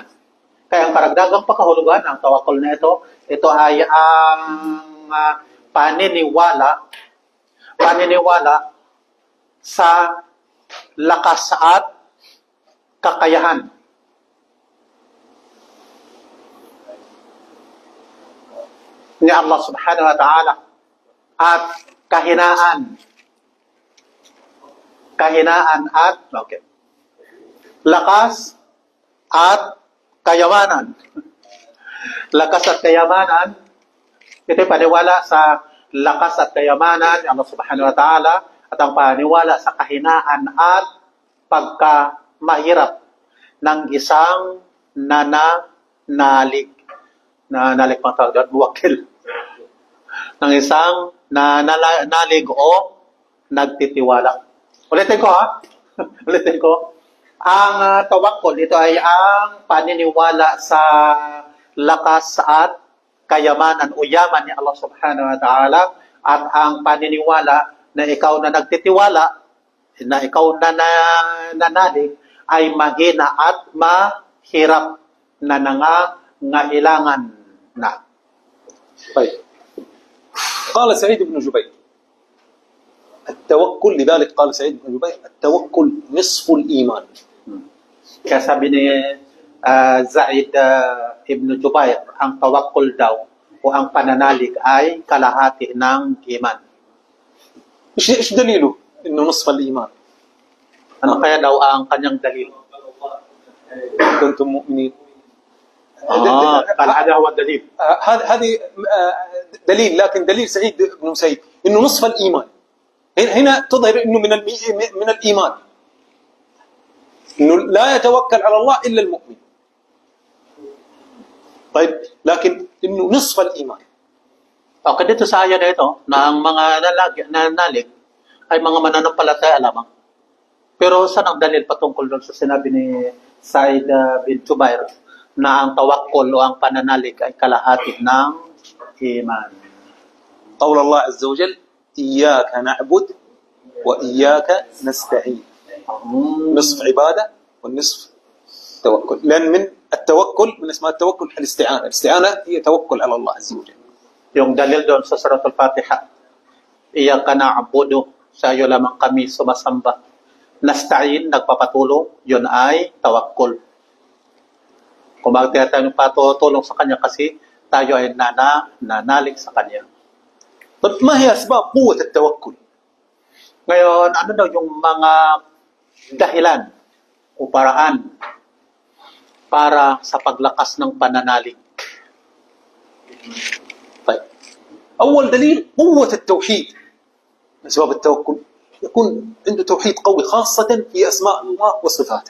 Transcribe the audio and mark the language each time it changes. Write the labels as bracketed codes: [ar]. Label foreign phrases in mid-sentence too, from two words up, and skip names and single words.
[tl] Kaya ang karagdagang pakahulugan, ang tawakkol na ito ay ang paniniwala sa lakas at kakayahan. Ni Allah [ar] سبحانه وتعالى [tl] at kahinaan at lakas at kayamanan. Lakas at kayamanan, ito paniwala sa lakas at kayamanan ni Allah [ar] سبحانه وتعالى [tl] at ang paniwala sa kahinaan at pagkamahirap ng isang nananalig pang tawag doon, buwakil. Ng isang nananalig o nagtitiwala. Ulitin ko. Ang tawakkol, ito ay ang paniniwala sa lakas at kayamanan o yaman ni Allah [ar] سبحانه وتعالى [tl] at ang paniniwala na ikaw na nagtitiwala, na ikaw na nanalig ay mahina at mahirap na nangangailangan na. [ar] طيب قال سعيد بن جبير التوكل لذلك قال سعيد بن جبير التوكل نصف الإيمان. [tl] Kaya sabi ni Zaid ibn Jubair, ang tawakkul daw o ang pananalig ay kalahati ng iman. [ar] ايش دليله انه نصف الايمان؟ [tl] Ano kaya daw ang kanyang dalil? [ar] كنتم مؤمنين. قال هذا هو الدليل. هذه دليل، لكن دليل سعيد بن مسيب انه نصف الايمان. هنا تظهر انه من الايمان انه لا يتوكل على الله الا المؤمن. طيب لكن انه نصف الايمان. [tl] Okay, dito sa aya na ito, na ang mga nanalig ay mga mananampalataya lamang. Pero saan ang dalil patungkol doon sa sinabi ni Said bin Jubair na ang tawakkol o ang pananalig ay kalahati ng iman? [ar] قول الله عز وجل إياك نعبد وإياك نستعين. نصف عبادة والنصف توكل، لأن من التوكل من اسماء التوكل الاستعانة هي توكل على الله عز وجل. [tl] Yung dalil doon sa Suratul Fatiha, [ar] إياك نعبد, [tl] sa iyo lamang kami sumasamba. Nasta'in, nagpapatulong, yun ay tawakkul. Kung bakit tayo patutulong sa Kanya kasi tayo ay nanalig sa Kanya. [ar] طيب ما هي أسباب قوة التوكل؟ [tl] Ngayon, ano daw yung mga dahilan o paraan para sa paglakas ng pananalig? [ar] طيب أول دليل قوة التوحيد. من أسباب التوكل يكون عنده توحيد قوي خاصة في أسماء الله وصفاته.